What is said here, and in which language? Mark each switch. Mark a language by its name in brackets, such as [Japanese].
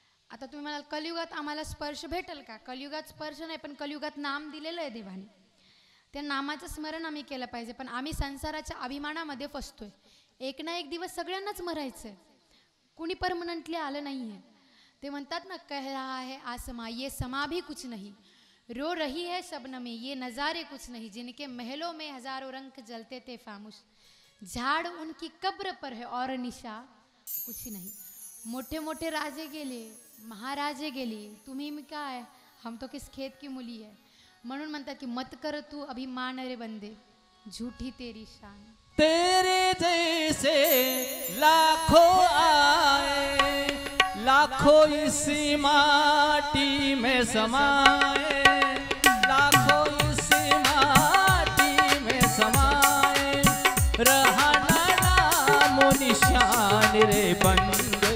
[Marathi] आता तुम्ही म्हणाल कलियुगात आम्हाला स्पर्श भेटेल का? कलियुगात स्पर्श नाही, पण कलियुगात नाम दिलेलं आहे देवाने. त्या नामाचं स्मरण आम्ही केलं पाहिजे. पण आम्ही संसाराच्या अभिमानामध्ये फसतोय. एक ना एक दिवस सगळ्यांनाच मरायचंय, कुणी परमनंटली आलं नाही आहे. ते म्हणतात ना, [Hindi] कह रहा है आसमा ये समा भी कुछ नहीं, रो रही है शबनमें ये नज़ारे कुछ नहीं, जिनके महलों में हजारों रंग जलते थे फामुश, झाड़ उनकी कब्र पर है और निशा कुछ नहीं. [Marathi] मोठे मोठे राजे गेले, महाराजे गेले, तुम्ही मी काय, [Hindi] हम तो किस खेत की मुली है. [Marathi] म्हणून म्हणतात की [Hindi] मत कर तू अभिमान रे बंदे, झूठी तेरी शान. तेरे जैसे लाखों आए, लाखों इसी माटी में समाए, लाखों इसी माटी में समाए, रहा ना नामो निशान रे बंदे,